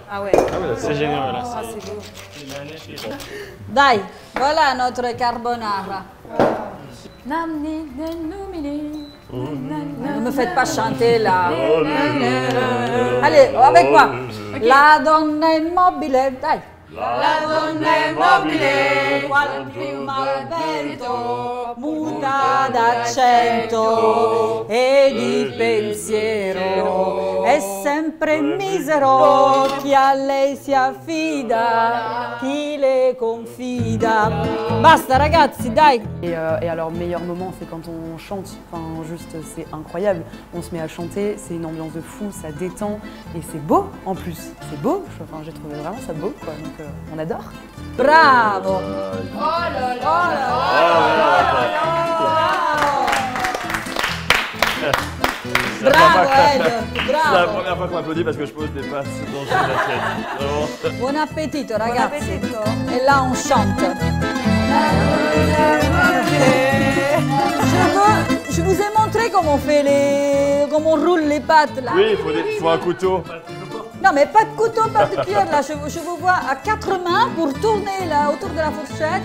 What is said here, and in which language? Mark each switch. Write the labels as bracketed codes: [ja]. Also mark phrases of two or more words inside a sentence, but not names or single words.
[fr] Ah ouais. C'est généreux là. Ah, c'est beau. Dai, voilà notre carbonara. Ne me faites pas chanter là. Allez, avec moi. La donna immobile, dai. [it] La donna immobile, qual prima al vento, muta d'accento e di pensiero, è sempre misero chi a lei si affida, chi le confida. Basta ragazzi, dai. [fr] Et alors, meilleur moment, c'est quand on chante. Enfin, juste, c'est incroyable. On se met à chanter, c'est une ambiance de fou, ça détend. Et c'est beau, en plus. C'est beau. Enfin, j'ai trouvé vraiment ça beau, quoi. Donc, on adore. Bravo. Oh là là. Bravo Elio, C'est la bravo. première fois qu'on m'applaudit parce que je pose des passes dans une assiette. [it] Buon appetito ragazzi. [fr] Et là on chante. Je vous ai montré comment on fait comment on roule les pâtes là. Oui, il faut un couteau. Non mais pas de couteau, pas de cuillère là. Je vous vois à 4 mains pour tourner là autour de la fourchette.